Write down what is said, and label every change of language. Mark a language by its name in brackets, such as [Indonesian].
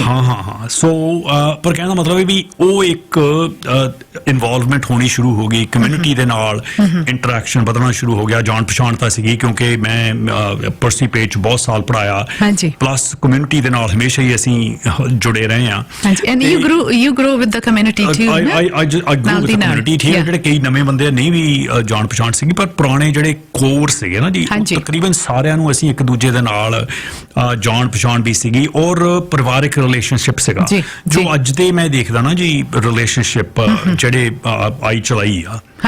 [Punjabi] ਹਾਂ ਸੋ ਪਰ ਕਹਿਣ ਦਾ ਮਤਲਬ ਹੈ ਵੀ ਉਹ ਇੱਕ ਇਨਵੋਲਵਮੈਂਟ ਹੋਣੀ ਸ਼ੁਰੂ ਹੋ ਗਈ ਕਮਿਊਨਿਟੀ ਦੇ ਨਾਲ ਇੰਟਰੈਕਸ਼ਨ ਵਧਣਾ ਸ਼ੁਰੂ ਹੋ ਗਿਆ ਜਾਣ ਪਛਾਣ ਤਾਂ ਸੀਗੀ ਕਿਉਂਕਿ ਮੈਂ ਪਰਸੀ ਪੇਜ 'ਚ ਬਹੁਤ ਸਾਲ ਪੜਾਇਆ ਪਲੱਸ ਕਮਿਊਨਿਟੀ ਦੇ ਨਾਲ ਹਮੇਸ਼ਾ ਹੀ ਅਸੀਂ ਜੁੜੇ ਰਹੇ ਹਾਂ [English] and you grow with the community too I grew with the community [Punjabi] ਠੀਕ ਹੈ ਜਿਹੜੇ ਕਈ ਨਵੇਂ ਬੰਦੇ ਨਹੀਂ ਵੀ ਜਾਣ ਪਛਾਣ ਸੀਗੀ ਪਰ ਪੁਰਾਣੇ ਜਿਹੜੇ ਕੋਰ ਸੀਗੇ ਨਾ ਜੀ ਤਕਰੀਬਨ ਸਾਰਿਆਂ ਨੂੰ ਅਸੀਂ ਇੱਕ ਦੂਜੇ ਦੇ ਨਾਲ ਜਾਣ ਪਛਾਣ ਵੀ ਸੀਗੀ ਔਰ ਪਰਿਵਾਰਿਕ ਰਿਲੇਸ਼ਨਸ਼ਿਪ ਸੀਗਾ ਜੋ ਅੱਜ ਦੇ ਮੈਂ ਦੇਖਦਾ ਨਾ ਜੀ ਰਿਲੇਸ਼ਨਸ਼ਿਪ ਜਿਹੜੇ ਆਈ ਚਲਾਈ ਆ